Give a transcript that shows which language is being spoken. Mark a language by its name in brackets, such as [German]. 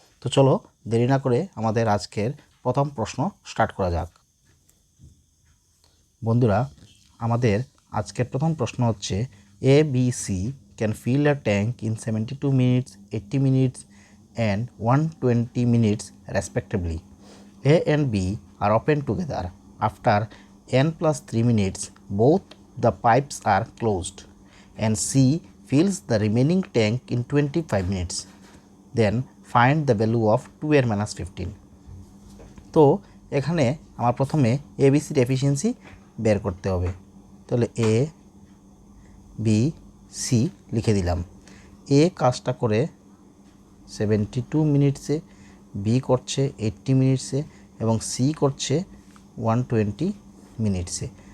[Bangla] তো চলো দেরি না করে আমাদের আজকের প্রথম প্রশ্ন স্টার্ট করা যাক। বন্ধুরা, আমাদের আজকের প্রথম প্রশ্ন হচ্ছে [English] ABC can fill a tank in 72 minutes, 80 minutes and 120 minutes respectively. A and B are open together. After n+3 minutes, both the pipes are closed and C fills the remaining tank in 25 minutes. Then find the value of 2n minus 15. [Bangla] তো এখানে আমার প্রথমে ABCর efficiency বের করতে হবে। তাহলে A B C লিখে দিলাম। A কাজটা করে 72 মিনিটসে, B করছে 80 মিনিটসে এবং C করছে 120 মিনিটসে।